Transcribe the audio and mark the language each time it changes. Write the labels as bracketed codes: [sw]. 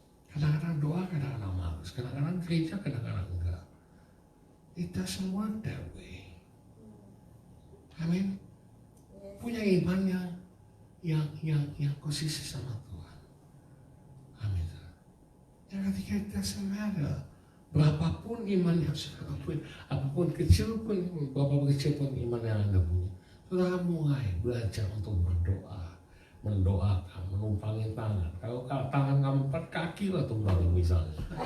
[id] Kadang-kadang doa, kadang-kadang malas, kadang-kadang gereja, kadang-kadang enggak. [en] It doesn't work that way. Amin. [id] Punya iman yang konsisten sama Tuhan. Amin. Yang ketiga, [en] it doesn't matter. [id] Berapapun iman yang sudah punya, apapun kecil pun, berapa kecil pun iman yang Anda punya, saudara mulai belajar untuk berdoa. Mendoakan, menumpangin tangan. Kalau tangan kamu 4 kaki lah tumpangin misalnya.